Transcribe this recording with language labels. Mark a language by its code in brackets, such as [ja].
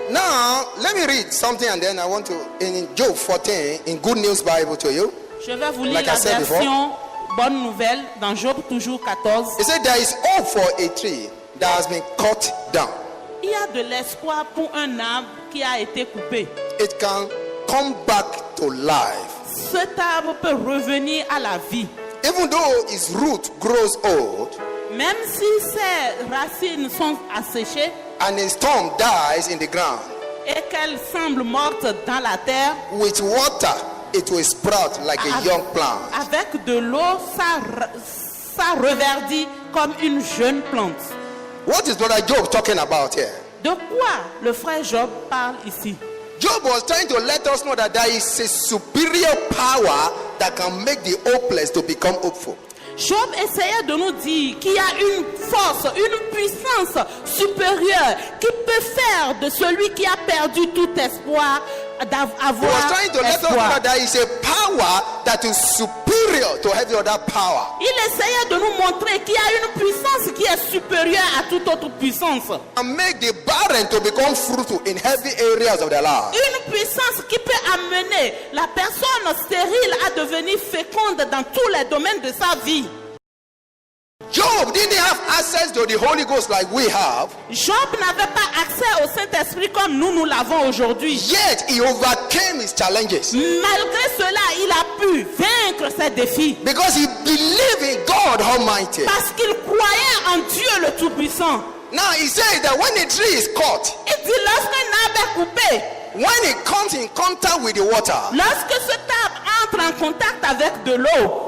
[en] Now, let me read something and then I want to, in Job 14, in Good News Bible to you. [fr] Je vais vous lire [en] Like I [fr] la [en] said [fr] version Bonne Nouvelle dans Job toujours 14. [en] It said there is hope for a tree that has been cut down. [fr] Il y a de l'espoir pour un arbre qui a été coupé. [en] It can come back to life. [fr] Cet arbre peut revenir à la vie. [en] Even though its root grows old [fr] Même si ses racines sont asséchées [en] and its stump dies in the ground, [fr] et qu'elles semblent mortes dans la terre, [en] with water it will sprout like a young plant. [fr] avec de l'eau, ça reverdit comme une jeune plante. [en] What is Brother Job talking about here? [fr] De quoi le frère Job parle ici? [en] Job was trying to let us know that there is a superior power that can make the hopeless to become hopeful. [fr] Job essayait de nous dire qu'il y a une force, une puissance supérieure qui peut faire de celui qui a perdu tout espoir [en] He was [fr] d'avoir [en] trying to let us know [fr] espoir. [en] that there is a power that is superior to every other power. [fr] Il essayait de nous montrer qu'il y a une puissance qui est supérieure à toute autre puissance. [en] And make the barren to become fruitful in heavy areas of their life. [fr] Une puissance qui peut amener la personne stérile à devenir féconde dans tous les domaines de sa vie. [en] Job didn't have access to the Holy Ghost like we have, [fr] Job n'avait pas accès au Saint-Esprit comme nous l'avons aujourd'hui. [en] yet he overcame his challenges [fr] Malgré cela, il a pu vaincre ses défis. [en] because he believed in God Almighty. [fr] Parce qu'il croyait en Dieu le Tout-Puissant. [en] Now he says that when a tree is cut, [fr] Il dit lorsqu'un arbre est coupé, [en] when it comes in contact with the water, [fr] lorsque cet arbre entre en contact avec de l'eau,